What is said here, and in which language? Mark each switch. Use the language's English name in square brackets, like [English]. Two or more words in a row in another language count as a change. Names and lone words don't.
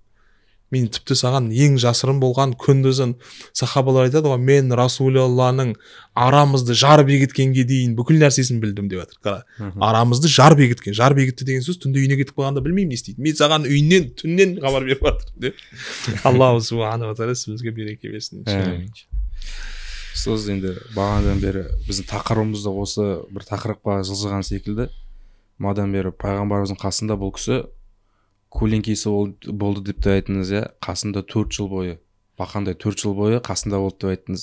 [Kazakh] Мен тіпті саған ең жасырын болған күндізін сахабалар айтады ғой, мен Расулалланың арамызды жар бекіткенге дейін бүкіл нәрсесін білдім деп жатыр. Арамызды жар бекіткен. Жар бекітті деген сөз түнде үйіне кетіп қалғанда білмеймін не істейді. Мен саған үйінен, түннен хабар беріп жатыр деп. [Arabic] الله سبحانه وتعالى [Kazakh] сізге береке берсін. Сіз енді бағанадан бері біздің тақырыбымызда осы бір тақырыпқа жылжыған секілді. Мадан бері пайғамбарымыздың қасында бұл кісі көлеңкесі болды деп те айттыңыз, иә, қасында 4 жыл бойы, бақандай 4 жыл бойы қасында болды деп айттыңыз.